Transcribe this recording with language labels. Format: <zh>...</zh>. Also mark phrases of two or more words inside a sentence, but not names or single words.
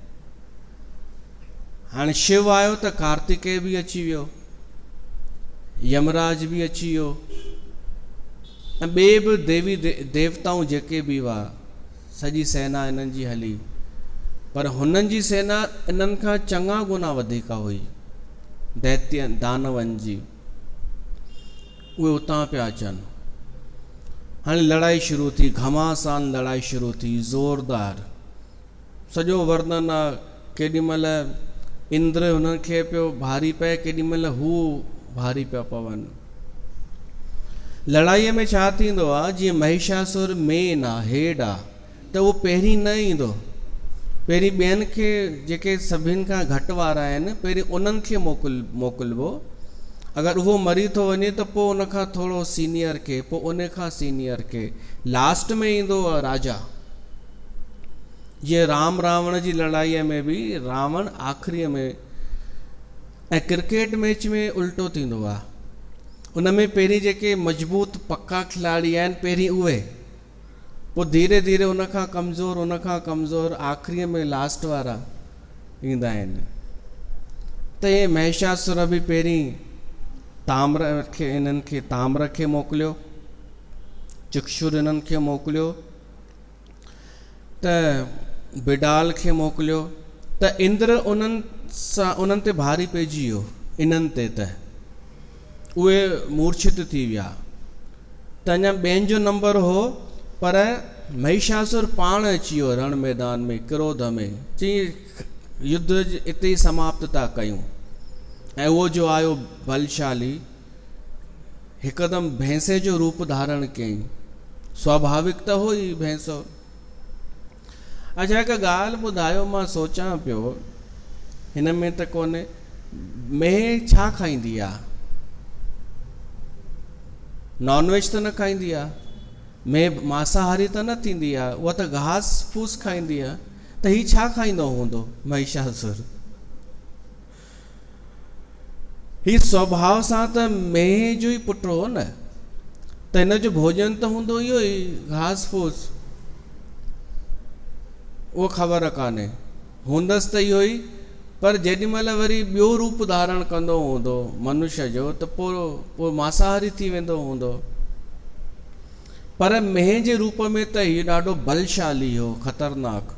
<sd>हाणे शिव आयो त कार्तिकेय बि अची वियो, यमराज बि अची वियो, ऐं ॿिए बि देवी देवताऊं जेके बि हुआ, सॼी सेना इन्हनि जी हली। पर हुननि जी सेना इन्हनि खां चङा गुना वधीक हुई, दैत्य दानवनि जी। उहे उतां पिया अचनि। हाणे लड़ाई शुरू थी, घमासान लड़ाई शुरू थी, ज़ोरदार। सॼो वर्णन आहे, केॾीमहिल इंद्र हुननि खे पियो भारी पए, केॾीमहिल हू भारी पिया पवनि। लड़ाईअ में छा थींदो आहे, जीअं महिषासुर मेन आहे, हेड आहे, त उहो पहिरीं न ईंदो। पहिरीं ॿियनि खे जेके सभिनि खां घटि वारा आहिनि, पहिरीं उन्हनि खे मोकिलिबो। अगरि उहो मरी थो वञे त पोइ उनखां थोरो सीनियर खे, पोइ उन खां सीनियर खे, लास्ट में ईंदो राजा। ये राम रावण जी लड़ाईअ में बि रावण आख़िरीअ में ऐं</sd> <en>cricket match</en> <sd>में उल्टो थींदो आहे। उन में पहिरीं जेके मजबूत पक्का खिलाड़ी आहिनि पहिरीं उहे, पोइ धीरे धीरे उनखां कमज़ोर आख़िरीअ में लास्ट वारा ईंदा आहिनि। त हे महिषासुर बि पहिरीं इन्हनि खे ताम्र खे मोकिलियो, चक्षुर इन्हनि खे मोकिलियो, त बिडाल खे मोकिलियो, त इंद्र उन्हनि ते भारी पइजी वियो। इन्हनि ते त उहे मूर्छित थी विया। त अञा ॿियनि जो नंबर हो, पर महिषासुर पाण अची वियो रण मैदान में क्रोध में, चई युद्ध इते ई समाप्त था कयूं। ऐं उहो जो आयो बलशाली हिकदमि भैंसे जो रूप धारण कयईं। स्वाभाविक त हो ई भैंसो। अच्छा, हिकु ॻाल्हि ॿुधायो, मां सोचां पियो हिन में त कोन्हे, मेंह छा खाईंदी आहे? नॉनवेज त न खाईंदी आहे, मेंह मांसाहारी त न थींदी आहे, उहा त घास फूस खाईंदी आहे। त हीउ छा खाईंदो हूंदो महिषासुर? हीउ स्वभाव सां त मेंह जो ई पुट हो न, त हिन जो भोजन त हूंदो इहो ई घास फूस। उहो ख़बर कान्हे, हूंदसि त इहो ई, पर जेॾी महिल वरी ॿियो रूप धारण कंदो हूंदो मनुष्य जो, त पोइ मांसाहारी थी वेंदो हूंदो। पर मेंह जे रूप में त इहो ॾाढो बलशाली हो, ख़तरनाक।</sd>